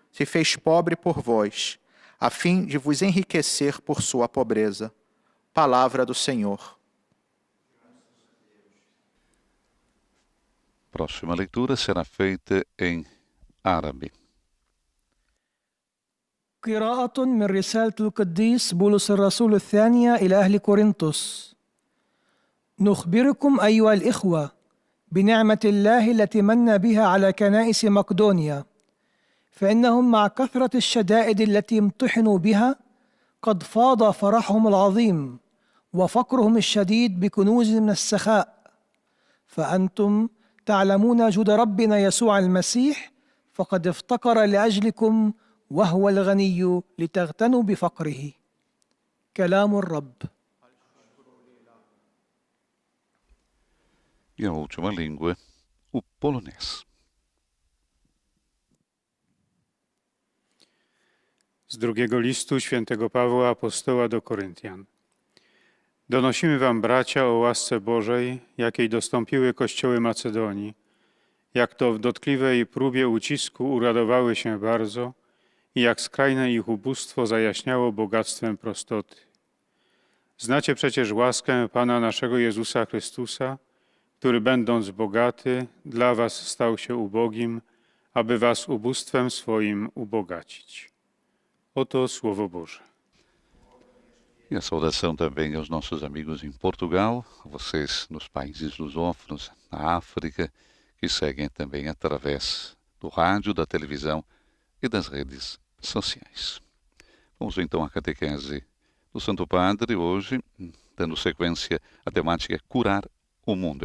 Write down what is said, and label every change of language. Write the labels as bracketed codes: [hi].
[pt] se fez pobre por vós, a fim de vos enriquecer por sua pobreza. Palavra do Senhor. Próxima leitura será feita em árabe. [ar] قراءة من رسالة القديس بولس الرسول الثانية إلى أهل كورنثوس. نخبركم أيها الإخوة بنعمة الله التي من بها على كنائس مقدونيا، فإنهم مع كثرة الشدائد التي امتحنوا بها قد فاض فرحهم العظيم وفقرهم الشديد بكنوز من السخاء، فأنتم تعلمون جود ربنا يسوع المسيح فقد افتقر لأجلكم وهو الغني لتغتنوا بفقره. كلام الرب. [pt] E a última língua, o polonês. [pl] Z drugiego listu świętego Pawła apostoła do Koryntian. Donosimy wam, bracia, o łasce Bożej, jakiej dostąpiły kościoły Macedonii, jak to w dotkliwej próbie ucisku uradowały się bardzo i jak skrajne ich ubóstwo zajaśniało bogactwem prostoty. Znacie przecież łaskę Pana naszego Jezusa Chrystusa, który będąc bogaty, dla was stał się ubogim, aby was ubóstwem swoim ubogacić. Oto Słowo Boże. [pt] E a saudação também aos nossos amigos em Portugal, vocês nos países lusófonos, na África, que seguem também através do rádio, da televisão e das redes sociais. Vamos então à catequese do Santo Padre, hoje, dando sequência à temática Curar o Mundo.